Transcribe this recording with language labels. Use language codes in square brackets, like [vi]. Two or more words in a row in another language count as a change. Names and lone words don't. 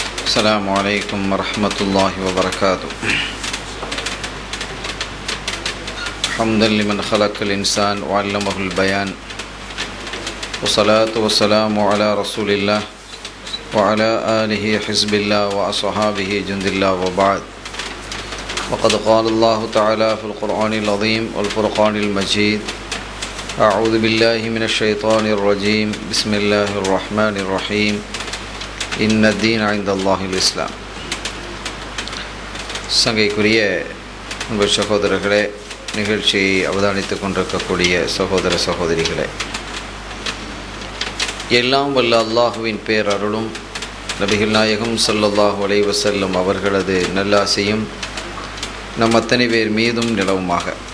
[ar] السلام عليكم ورحمة الله وبركاته. حمدا لمن خلق الإنسان وعلمه البيان، والصلاة والسلام على رسول الله وعلى آله حزب الله وأصحابه جند الله، وبعد. وقد قال الله تعالى في القرآن العظيم والفرقان المجيد: أعوذ بالله من الشيطان الرجيم، بسم الله الرحمن الرحيم، إن الدين عند الله الإسلام. [ta] சங்கைக்குரிய உங்கள் சகோதரர்களே, நிகழ்ச்சியை அவதானித்து கொண்டிருக்கக்கூடிய சகோதர சகோதரிகளே, எல்லாம் வல்ல அல்லாஹுவின் பேரருளும் நபிகள் நாயகம் [ar] صلى الله عليه وسلم [ta] அவர்களது நல்லாசையும் நம் அத்தனை பேர் மீதும் நிலவுமாக.